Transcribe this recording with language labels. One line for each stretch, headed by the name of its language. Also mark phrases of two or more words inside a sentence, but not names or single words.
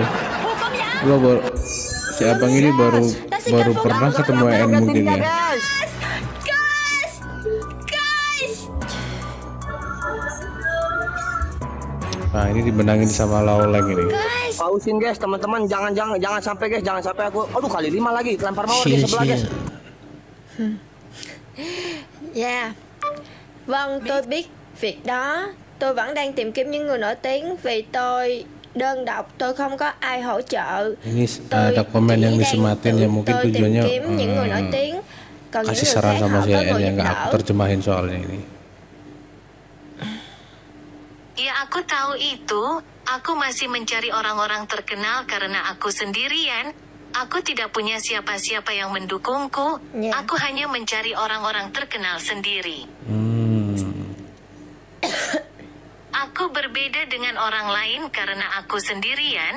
Indonesian: Gua baru si abang ini baru pernah ketemu EN mungkin ya. Guys. Nah, ini dimenangin sama Lauleng ini. Pausin guys, teman-teman, jangan sampai guys, jangan sampai aku. Aduh, kali 5 lagi lempar mawar di sebelah guys.
Vietnamese: Yeah. Vâng, tôi biết việc đó. Tôi vẫn đang tìm kiếm những người nổi tiếng vì tôi đơn độc, tôi không có ai hỗ trợ.
Indonesian: Ini ada komen yang disematin yang mungkin tujuannya
Vietnamese: những người nổi tiếng. Còn
Indonesian: kasih
Vietnamese: những người
Indonesian: saran
Vietnamese: khác
Indonesian: sama
Vietnamese: họ
Indonesian: si
Vietnamese: có
Indonesian: EN
Vietnamese: người
Indonesian: yang
Vietnamese: giúp
Indonesian: nggak aku
Vietnamese: đỡ.
Indonesian: terjemahin soalnya ini. Ya aku tahu itu, aku masih mencari orang-orang terkenal karena aku sendirian. Aku tidak punya siapa-siapa yang mendukungku. Ya. Aku hanya mencari orang-orang terkenal sendiri. Aku berbeda dengan orang lain karena aku sendirian.